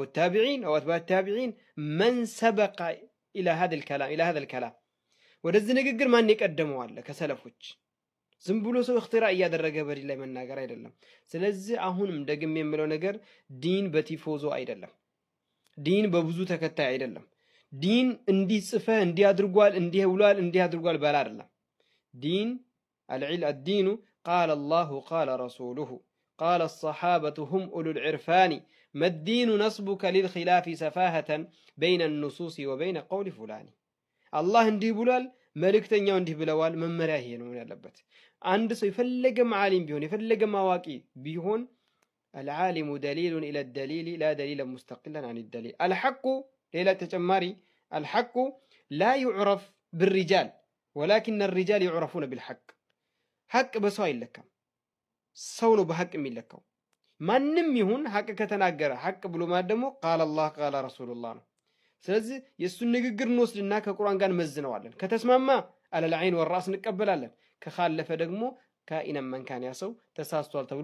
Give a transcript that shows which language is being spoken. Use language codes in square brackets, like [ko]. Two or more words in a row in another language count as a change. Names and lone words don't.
[ar] تابعين أو أتباع تابعين من سبق إلى هذا الكلام [am] ወደዚህ ንግግር ማን የቀደመው አለ ከሰለፎች። ዝም ብሎ ሰው እክትራ እያደረገ በዲን ላይ መናገር አይደለም። ስለዚህ አሁንም ደግሜ የምለው ነገር ዲን በቲፎዞ አይደለም፣ ዲን በብዙ ተከታይ አይደለም። ዲን እንዲህ ጽፈህ እንዲህ አድርጓል እንዲህ ብሏል እንዲህ አድርጓል ባል አይደለም። ዲን [ar] الدين قال الله قال رسوله قال الصحابة هم أولو العرفان ما الدين نصبك للخلاف سفاهة بين النصوص وبين قول فلان الله [am] እንዲህ ብሏል መልእክተኛው እንዲህ ብለዋል መመሪያ ይሄ ነው ያለበት። አንድ ሰው የፈለገ ዓሊም ቢሆን የፈለገ ማዋቂ ቢሆን [ar] العالم دليل إلى الدليل لا دليل مستقلا عن الدليل. الحق [am] ሌላ ተጨማሪ [ar] الحق لا يعرف بالرجال ولكن الرجال يعرفون بالحق. [am] ሐቅ በሰው አይለካም፣ ሰው ነው በሐቅ የሚለካው። ማንም ይሁን ሐቅ ከተናገረ ሐቅ ብሎ ማለት ደግሞ [ar] قول الله قول رسول الله [am] ነው። ስለዚህ የእሱን ንግግር እንወስድና ከቁርአን ጋር መዝነዋለን። ከተስማማ [ar] على العين والرأس [am] እንቀበላለን። ከኻለፈ ደግሞ [ar] كائنا من كان [am] ያ ሰው ተሳስቷል ተብሎ